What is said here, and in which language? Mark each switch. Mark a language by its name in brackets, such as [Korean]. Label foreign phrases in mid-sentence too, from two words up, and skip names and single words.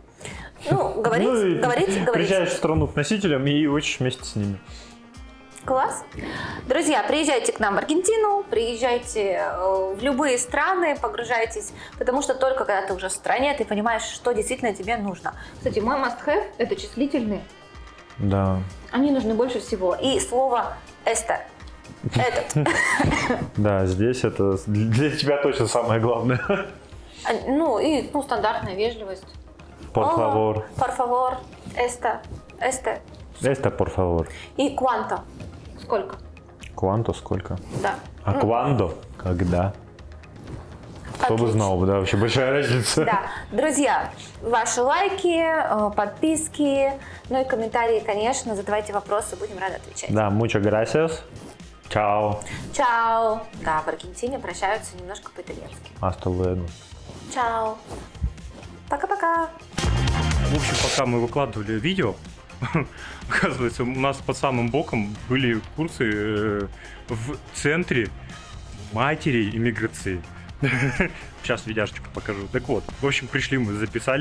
[Russian] Ну, говорить. Приезжаешь в страну к носителям и учишь вместе с ними. Класс. Друзья, приезжайте к нам в Аргентину, приезжайте в любые страны, погружайтесь, потому что только когда ты уже в стране, ты понимаешь, что действительно тебе нужно. Кстати, мой must-have – это числительные. Да. Они нужны больше всего. И слово «эсте». Этот. Да, здесь это для тебя точно самое главное. Ну, и стандартная вежливость. [Spanish] Por favor. Por favor. Эсте. [Russian] Это [Spanish] por favor. [Russian] И quanto. Сколько? Quanto сколько? Да. А quando? Когда? Кто бы Отлично. знал, да, вообще большая разница. Да. Друзья, ваши лайки, подписки, ну и комментарии, конечно, задавайте вопросы, будем рады отвечать. Да, [Spanish] muchas gracias. [Russian] Чао. Чао. Да, в Аргентине прощаются немножко по-итальянски. [Spanish] Hasta luego. [Russian] Чао. Пока-пока. В общем, пока мы выкладывали видео, оказывается, у нас под самым боком были курсы в центре матери иммиграции. Сейчас видяшечку покажу. Так вот, в общем, пришли мы, записались.